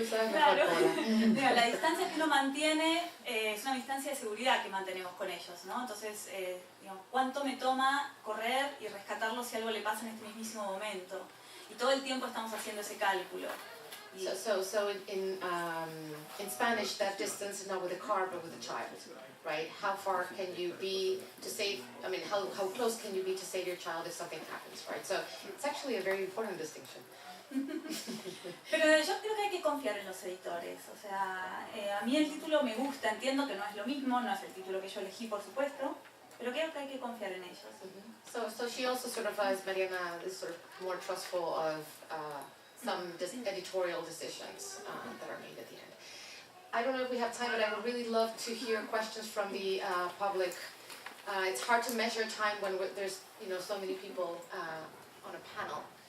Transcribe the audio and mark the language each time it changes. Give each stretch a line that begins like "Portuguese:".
Spanish: Claro, la distancia que uno mantiene es una distancia de seguridad que mantenemos con ellos, ¿no? Entonces, digamos, ¿cuánto me toma correr y rescatarlo si algo le pasa en este mismísimo momento? Y todo el tiempo estamos haciendo ese cálculo.
English: So in Spanish, that distance is not with a car but with a child, right? How far can you be to save? I mean, how close can you be to save your child if something happens, right? So it's actually a very important distinction.
Spanish: Pero yo creo que hay que confiar en los editores. O sea, a mí el título me gusta, entiendo que no es lo mismo, no es el título que yo elegí, por supuesto, pero creo que hay que confiar en ellos.
English: So she also sort of, as Mariana, is sort of more trustful of some editorial decisions that are made at the end. I don't know if we have time, but I would really love to hear questions from the public. It's hard to measure time when there's so many people on a panel.